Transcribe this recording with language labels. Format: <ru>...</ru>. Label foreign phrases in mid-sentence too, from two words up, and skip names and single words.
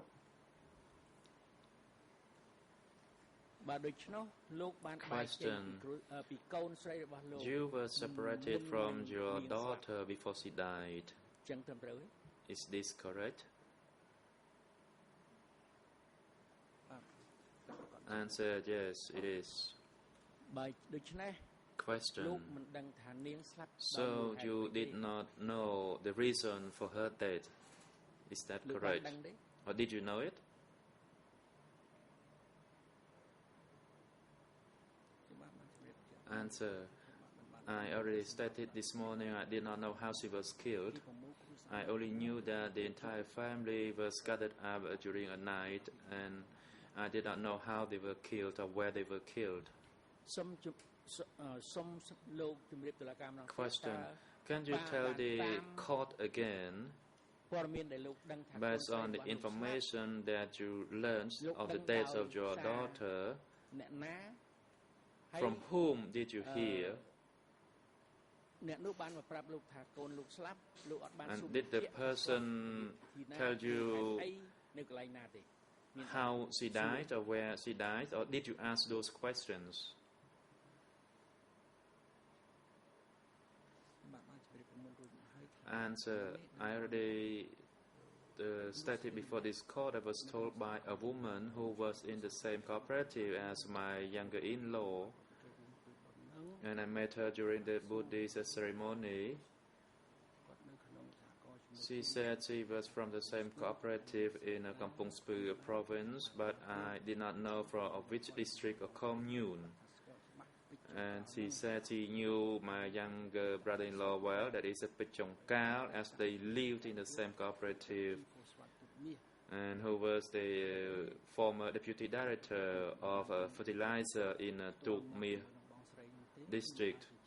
<en>Question: you were separated from your daughter before she died. Is this correct? Answer: yes, it is. Question.</en> <km>លោកមិនដឹងថានាងស្លាប់</km> <en>So you did not know the reason for her death. Is that</en> <km>លោកបាន</km> <en>correct?</en> <km>ដឹងទេ</km> <en>Or did you know it?</en> <km>ខ្ញុំបានជម្រាបជា</km> <en>Answer. I already stated this morning I did not know how she was killed.</en> <km>ទី6គ្រួសារ</km> <en>I only knew that the entire family was gathered up during a night, and I did not know how they were killed or where they were killed.</en> <km>សុំសុំលោកជម្រាបតុលាការម្ដង</km> <en>Question. Can you tell the court again,</en> <km>ព័ត៌មានដែលលោកដឹងថា</km> <en>based on the information that you learned of the death of your daughter,</en> <km>អ្នកណា</km> <en>from whom did you hear?</en> <km>អ្នកនោះបានមកប្រាប់លោកថាកូនលោកស្លាប់លោកអត់បាន</km> <en>And</en> <km>សួរ</km> <en>did the person tell you</en> <km>នៅកន្លែងណាទេ</km> <en>how she died or where she died, or did you ask those questions?</en> <km>បាទបានជម្រាបពីមុនរួចមកហើយ</km> <en>Answer. I already stated before this court I was told by a woman who was in the same cooperative as my younger in-law, and I met her during the Buddhist ceremony.</en> <km>គាត់នៅក្នុងសហគមន៍</km> <en>She said she was from the same cooperative in Kampong Speu province, but I did not know from which district or commune. And she said she knew my younger brother-in-law well, that is a Pichongkal, as they lived in the same cooperative, and who was the former deputy director of fertilizer in Tukmi district.</en>